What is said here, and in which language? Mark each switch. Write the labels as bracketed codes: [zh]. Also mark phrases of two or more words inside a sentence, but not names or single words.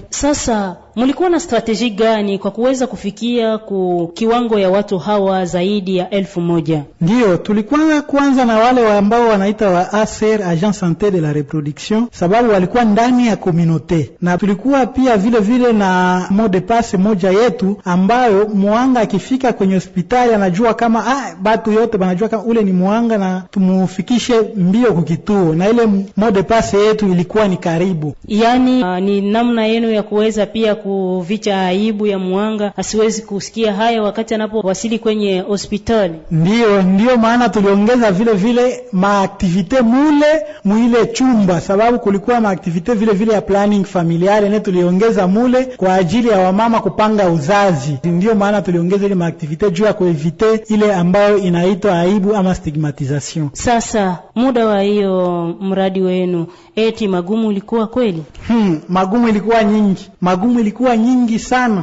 [sw] Sasa mulikuwa na strategy gani kwa kuweza kufikia kiwango ya watu hawa zaidi ya 1000? Ndio, tulikuwa kwanza na wale ambao wanaita wa ASER, [fr] Agence Santé de la Reproduction, [sw] sababu walikuwa ndani ya communauté, na tulikuwa pia vile vile na [fr] mot de passe [sw] moja yetu ambayo muanga akifika kwenye hospitali anajua kama batu yote banajua kama ule ni muanga na tumufikishe mbio kukituo, na ile [fr] mot de passe [sw] yetu ilikuwa ni karibu. Yani ni namna yenu ya kuweza pia kuvicha aibu ya muanga asiwezi kusikia haya wakati anapowasili kwenye hospitali. Ndio maana tuliongeza vile vile maaktivite muile chumba, sababu kulikuwa maaktivite vile vile ya [fr] planning familiale [sw] ne tuliongeza mule kwa ajili ya wamama kupanga uzazi. Ndio maana tuliongeza ile maaktivite juu ya kuevite ile ambayo inaitwa aibu ama stigmatisation. Sasa muda wa hiyo mradi wenu eti magumu ilikuwa kweli? Magumu ilikuwa nyingi sana.